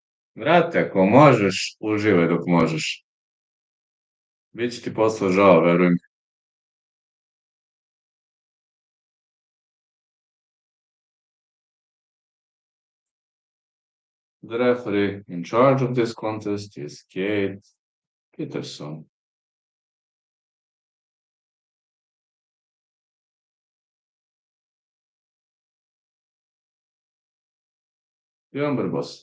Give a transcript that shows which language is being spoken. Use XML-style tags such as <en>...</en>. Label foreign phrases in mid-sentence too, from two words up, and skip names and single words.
<sr>Brate, ako možeš, uživaj dok možeš. Biće ti posle žao, verujem.</sr> <en>The referee in charge of this contest is Kate Peterson. Remember, boss.</en>